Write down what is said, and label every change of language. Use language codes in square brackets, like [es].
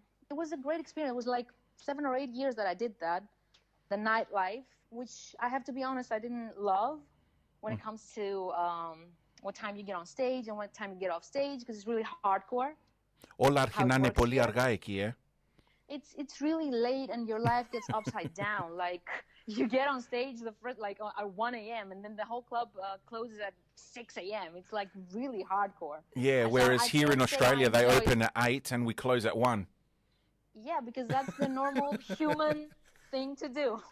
[en] It was a great experience. It was like 7 or 8 years that I did that. The nightlife, which I have to be honest, I didn't love when it comes to what time you get on stage and what time you get off stage, because it's really hardcore. [el] Όλα αρχινάνε πολύ αργά εκεί, [en] It's really late and your life gets upside down. Like you get on stage the first at 1 a.m. and then the whole club closes at 6 a.m. It's like really hardcore. Yeah, whereas here in Australia they open at 8 and we close at 1. Yeah, because that's the normal human thing to do.